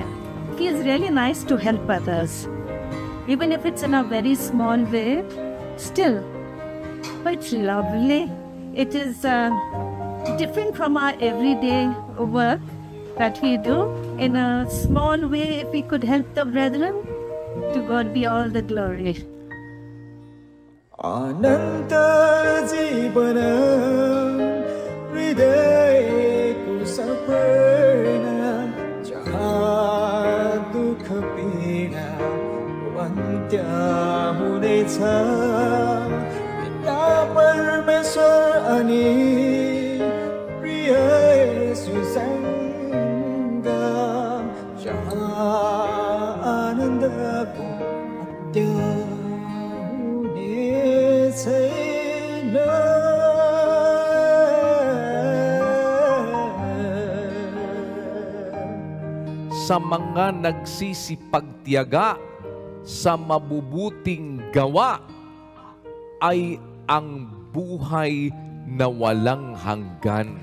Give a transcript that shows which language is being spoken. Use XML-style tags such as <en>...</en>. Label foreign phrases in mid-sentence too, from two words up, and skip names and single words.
<en>It feels really nice to help others. Even if it's in a very small way, still, it's lovely. It is different from our everyday work that we do. In a small way, if we could help the brethren, to God be all the glory.</en> <ne>अनंत जीवन हृदयको सपना जहाँ दुख पीडा अन्त्य हुनेछ पिता परमेश्वर अनि प्रिय येशूसँग जहाँ आनन्दको अन्त्य</ne> <tl>sa mga nagsisipagtiyaga sa mabubuting gawa ay ang buhay na walang hanggan.</tl>